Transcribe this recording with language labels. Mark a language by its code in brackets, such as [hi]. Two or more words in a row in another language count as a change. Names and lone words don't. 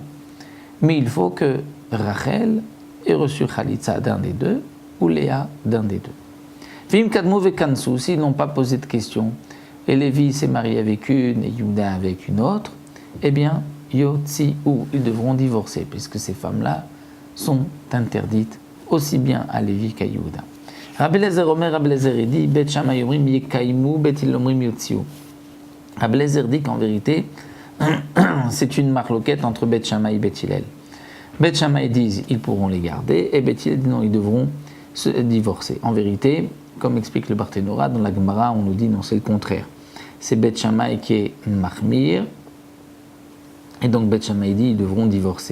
[fr] Mais il faut que Rachel ait reçu Chalitza d'un des 2, ou Léa d'un des 2. [he] ואם קדמו וכנסו, [fr] s'ils n'ont pas posé de questions, et Lévi s'est marié avec une et Yehuda avec une autre, eh bien, Yotzi ou ils devront divorcer, puisque ces femmes-là sont interdites aussi bien à Lévi qu'à Yehuda. [he] רבי אליעזר אומר, Rabbi Eliezer dit, בית שמאי אומרים יקיימו, בית הלל אומרים יוציאו. [fr] Rabbi Eliezer dit qu'en vérité, c'est une marloquette entre Bet Shammai et Bet Hillel. Bet Shammai disent ils pourront les garder, et Bet Hillel dit non, ils devront se divorcer. En vérité, comme explique le Barthénora, dans la Gemara, on nous dit non, c'est le contraire. C'est Bet Shammai qui est Mahmir, et donc Bet Shammai dit ils devront divorcer.